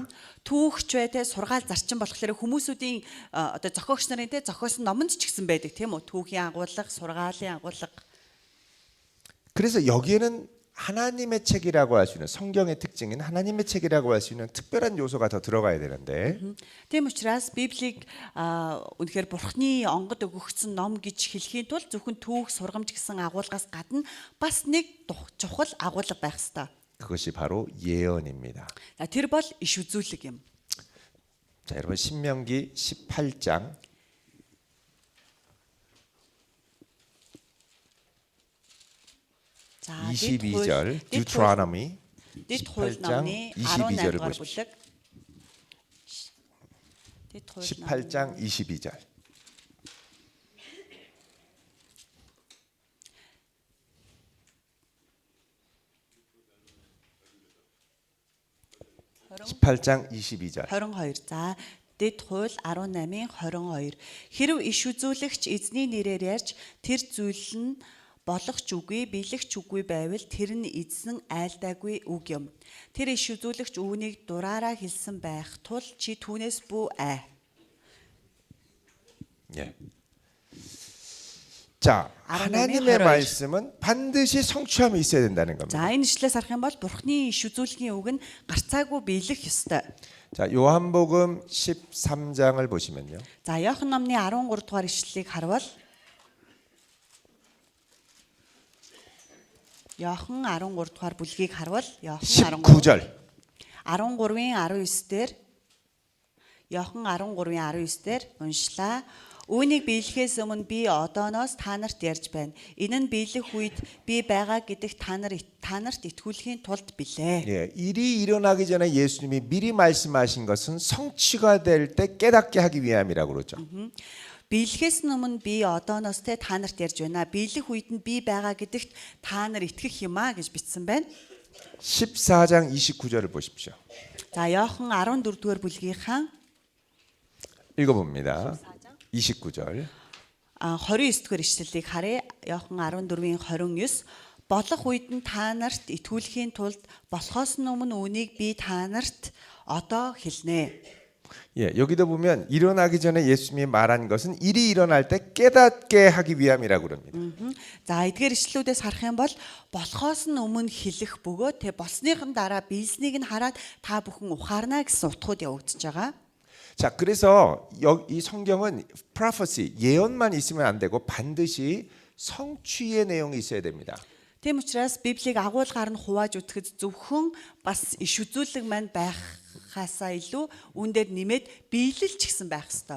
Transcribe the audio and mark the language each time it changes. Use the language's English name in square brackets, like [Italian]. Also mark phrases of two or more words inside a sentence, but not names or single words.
[Mongolian] Түүхч бай сургаал зарчим болохоор хүмүүсүүдийн одоо зохиогч нарын зохиосон номонд ч гэсэн байдаг тийм үү? Түүхийн агуулга, сургаалын агуулга. [Korean] 그래서 여기에는 하나님의 책이라고 할 수 있는 성경의 특징인 하나님의 책이라고 할 수 있는 특별한 요소가 더 들어가야 되는데 [Mongolian] Тийм учраас Библийг үнэхээр Бурхны онгод өгөгдсөн ном гэж хэлхийн тулд зөвхөн түүх сургамж гэсэн агуулгаас гадна бас нэг чухал агуулга байх ёстой. [Korean] 그것이 바로 예언입니다. [Mongolian] Тэр бол иш үзүүлэг юм. [Korean] 자, 여러분 신명기 18장 22절 Deuteronomy 18장 22절을 보십시오. 18장 22절. (18장 22절) 22. [Mongolian] За Дэд хууль 18-ын 22. Хэрв иш үзүүлэгч эзний нэрээр ярьж тэр зүйл нь болох ч үгүй, биелэх ч үгүй байвал тэр нь эзэн айлдаагүй үг юм. Тэр иш үзүүлэгч үүнийг дураараа хэлсэн байх тул чи түүнээс бүү ай. [Korean] 예. 자, 하나님의 말씀은 반드시 성취함이 있어야 된다는 겁니다. [Mongolian] За энэ ишлээс харах юм бол Бурхны иш үзүүлгийн үг нь гарцаагүй биелэх ёстой. [Korean] 자, 요한복음 13장을 보시면요. [Mongolian] За Иохан номны 13 дугаар ишлэлийг харвал Иохан 13 дугаар бүлгийг харвал Иохан [Korean] 19절 [Mongolian] 13-ын 19 дээр Иохан 13:19 дээр уншлаа. Үүнийг биелэхээс өмнө би одооноос та нарт ярьж байна. Энэ нь биелэх үед би байгаа гэдэгт та нарт итгүүлэхийн тулд билээ. [Korean] 예, 일이 일어나기 전에 예수님이 미리 말씀하신 것은 성취가 될 때 깨닫게 하기 위함이라고 그러죠. [Mongolian] Биелэхээс өмнө би одооноос та нарт ярьж байна. Биелэх үед нь би байгаа гэдэгт та нар итгэх юм а гэж бичсэн байна. [Korean] 14장 29절을 보십시오. [Mongolian] За Иохан 14-р бүлгийнхаа [Korean] 읽어봅니다. 29절. [Mongolian] 29-р ишлэлийг харъя. Иохан 14-ийн 29 болох үед нь та нарт итгүүлэхийн тулд болохоос нь өмнө үүнийг би та нарт одоо хэлнэ. [Korean] 예, 여기도 보면 일어나기 전에 예수님이 말한 것은 일이 일어날 때 깨닫게 하기 위함이라고 그럽니다. [Mongolian] За эдгээр ишлүүдээс харах юм бол болохоос нь өмнө хэлэх бөгөөд тэ болсныхан дараа биелснийг нь хараад та бүхэн ухаарна гэсэн утгууд явагдаж байгаа. [Korean] 자, 그래서 이 성경은 prophecy, 예언만 있으면 안 되고 반드시 성취의 내용이 있어야 됩니다. [Mongolian] Тийм учраас Библийг агуулгаар нь хувааж үтгэж зөвхөн бас иш үзүүлэг маань байхаасаа илүү үүн дээр нэмээд биелэл ч гэсэн байх ёстой.